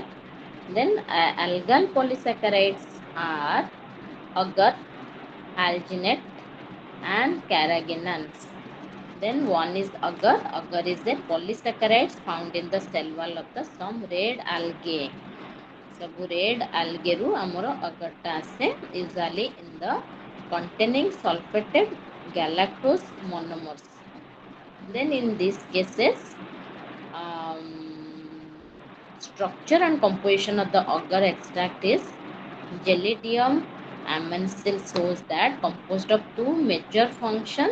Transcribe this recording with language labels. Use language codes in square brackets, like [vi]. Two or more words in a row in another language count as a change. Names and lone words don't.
[en] Then algal polysaccharides are agar, alginate and carrageenans. Then one is agar. Agar is a polysaccharide found in the cell wall of the some red algae. [or] ସବୁ [en] red algae [or] ରୁ ଆମର agarଟା ଆସେ [en] usually in the containing sulfated galactose monomers. Then in these cases, um, structure and composition of the agar extract is gelidium amensil shows that composed of two major functions.